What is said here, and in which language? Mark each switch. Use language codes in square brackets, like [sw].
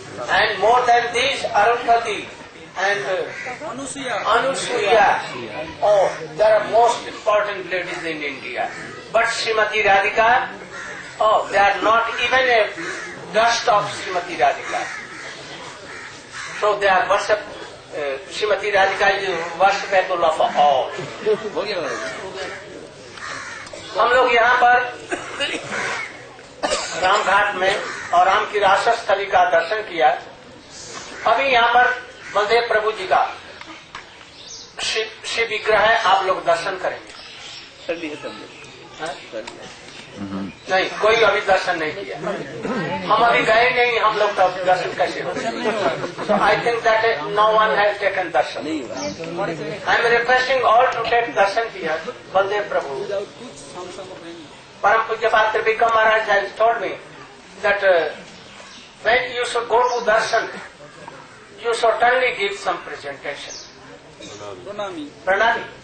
[en] And more than these, Arundhati and Anusuya. Oh, they are most important ladies in India. But Srimati Radhika, oh, they are not even a dust of Srimati Radhika. So they are worshipped Srimati Radhika ji worshipable of all. [hi] हम लोग यहाँ पर रामघाट में और राम की रासस्थली स्थली का दर्शन किया। अभी यहाँ पर बलदेव प्रभु जी का शिव विग्रह है, आप लोग दर्शन करेंगे। नहीं, कोई अभी दर्शन नहीं किया। हम अभी गए नहीं, हम लोग तब दर्शन कैसे होंगे? [en] So I think that no one has taken darshan. I am requesting all to take darshan here. Baldev Prabhu. Param Pujyapat Tribhikam Maharaj has told me that when you should go to darshan, you certainly give some presentation. Pranami.